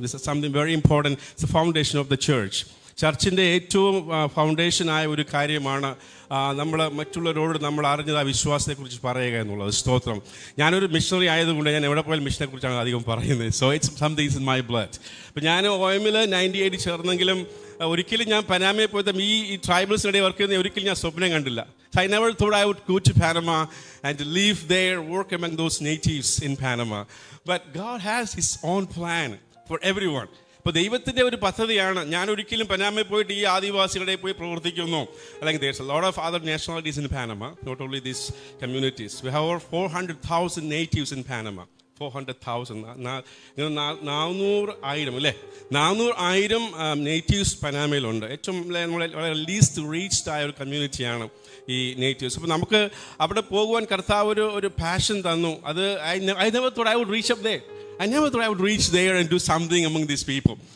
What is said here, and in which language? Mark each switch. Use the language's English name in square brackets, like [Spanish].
[English] This is something very important. It's a foundation of the church. [Malayalam] ചർച്ചിൻ്റെ ഏറ്റവും ഫൗണ്ടേഷനായ ഒരു കാര്യമാണ് നമ്മൾ മറ്റുള്ളവരോട് നമ്മൾ അറിഞ്ഞത് ആ വിശ്വാസത്തെക്കുറിച്ച് പറയുക എന്നുള്ളത്. സ്തോത്രം. ഞാനൊരു മിഷണറി ആയതുകൊണ്ട് ഞാൻ എവിടെ പോയാലും മിഷനെ കുറിച്ചാണ് അധികം പറയുന്നത്. [English] So it's something in my blood. [Malayalam] അപ്പോൾ ഞാൻ OMൽ 98 ചേർന്നെങ്കിലും ഒരിക്കലും ഞാൻ പനാമയിൽ പോയതും ഈ ട്രൈബൽസിനിടെ വർക്ക് ചെയ്യുന്ന ഒരിക്കലും ഞാൻ സ്വപ്നം കണ്ടില്ല. [English] So I never thought I would go to Panama and to live there, work among those natives in Panama. But God has His own plan for everyone. [Malayalam] അപ്പോൾ ദൈവത്തിൻ്റെ ഒരു പദ്ധതിയാണ്. ഞാൻ ഒരിക്കലും പനാമയിൽ പോയിട്ട് ഈ ആദിവാസികളുടെ പോയി പ്രവർത്തിക്കുന്നു അല്ലെങ്കിൽ [English] there's a lot of other nationalities in Panama, not only these communities. We have over 400,000 natives in Panama. [Malayalam] 400,000 400,000 അല്ലേ, 400,000 നേറ്റീവ്സ് പനാമയിലുണ്ട്. ഏറ്റവും വളരെ ലീസ്റ്റ് റീച്ച്ഡ് ആയ ഒരു കമ്മ്യൂണിറ്റിയാണ് ഈ നേറ്റീവ്സ്. അപ്പോൾ നമുക്ക് അവിടെ പോകുവാൻ കർത്താവ് ഒരു പാഷൻ തന്നു. [English] അത് I never thought I would reach up there. I never thought I would reach there and do something among these people.